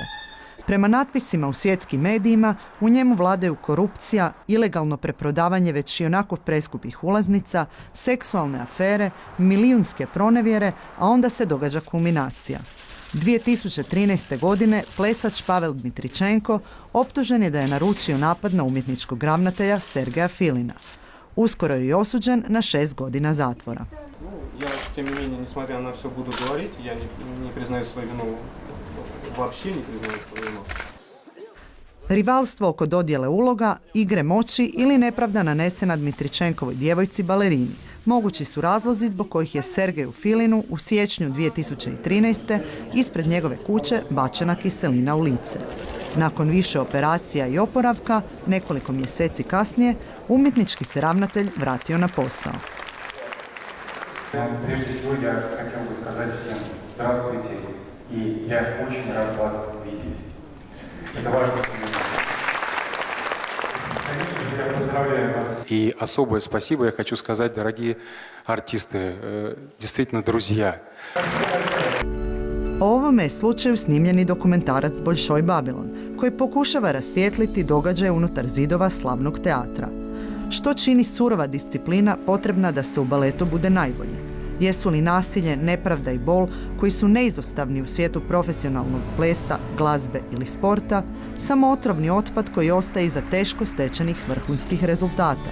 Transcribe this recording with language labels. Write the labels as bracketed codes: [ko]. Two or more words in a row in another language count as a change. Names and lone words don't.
[hr] Prema natpisima u svjetskim medijima, u njemu vladaju korupcija, ilegalno preprodavanje već i onako preskupih ulaznica, seksualne afere, milijunske pronevjere, a onda se događa kulminacija. 2013. godine plesač Pavel Dmitričenko optužen je da je naručio napad na umjetničkog ravnatelja Sergeja Filina. Uskoro je i osuđen na 6 godina zatvora. [ru] Ja, тем не менее, несмотря на все, буду говорить, я не признаю свою вину, вообще не признаю свою вину. [hr] Rivalstvo oko dodjele uloga, igre moći ili nepravda nanesena Dmitričenkovoj djevojci balerini mogući su razlozi zbog kojih je Sergeju Filinu u siječnju 2013. ispred njegove kuće bačena kiselina u lice. Nakon više operacija i oporavka, nekoliko mjeseci kasnije, umjetnički se ravnatelj vratio na posao. [ru] Прежде всего, я хотел бы сказать всем здравствуйте, и я очень рад вас видеть. Это важно для меня. Конечно, я поздравляю вас. И особое спасибо я хочу сказать, дорогие артисты, действительно друзья. [hr] O ovome je slučaju snimljeni dokumentarac Bolšoj Babilon, koji pokušava rasvijetliti događaje unutar zidova slavnog teatra. Što čini surova disciplina potrebna da se u baletu bude najbolji? Jesu li nasilje, nepravda i bol, koji su neizostavni u svijetu profesionalnog plesa, glazbe ili sporta, samo otrovni otpad koji ostaje iza teško stečenih vrhunskih rezultata?